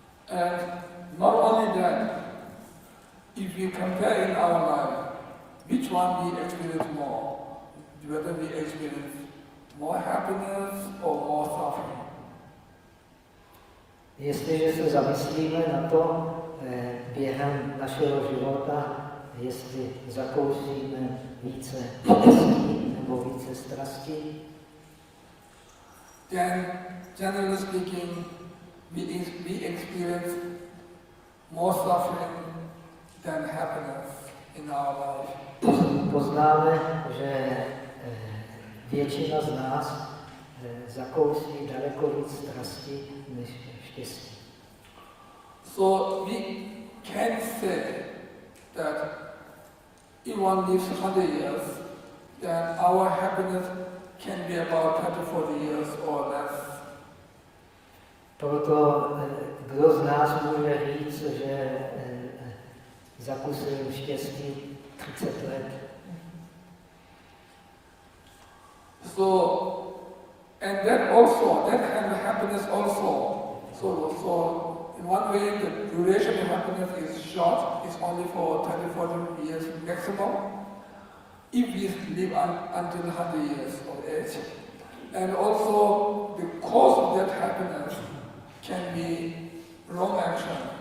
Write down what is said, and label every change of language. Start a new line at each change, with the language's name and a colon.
English: And not only that, if we compare in our life, which one we experience more, whether we experience more happiness or more suffering.
Czech: Jestliže se zamyslíme na to během našeho života, jestli zakoušíme více štěstí nebo více strasti,
English: then generally speaking, we experience more suffering than happiness in our life.
Czech: Poznáme, že většina z nás zakouší daleko víc strasti než štěstí.
English: So we can say that if one lives 100 years, then our happiness can be about 30-40 years or less.
Czech: Proto kdo z nás může říct, že zakusil štěstí 30 let?
English: So, and that kind of happiness also, so in one way, the duration of happiness is short. It's only for 30-40 years maximum. If we live until 100 years of age. And also, the cause of that happiness can be wrong action.